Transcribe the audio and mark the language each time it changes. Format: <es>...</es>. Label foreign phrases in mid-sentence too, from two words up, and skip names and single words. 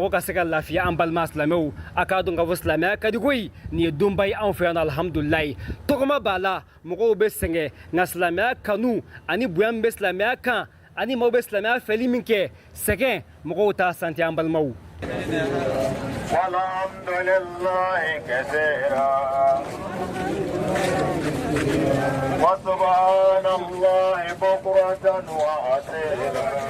<bm>mɔgɔ ka se ka lafiya an balima silamɛw a k'a dɔn k'a fɔ silamɛya ka di koyi nin ye donba ye anw fɛ yan alhamdulilayi tɔgɔma b'a la mɔgɔw bɛ sɛgɛn nka silamɛya kanu ani bonya min bɛ silamɛya kan ani maaw bɛ silamɛya fɛli min kɛ sɛgɛn mɔgɔw t'a santi an balimaw.</bm> <ar>والحمد لله كثيرا وسبحان الله بكرة وأصيلا.</ar>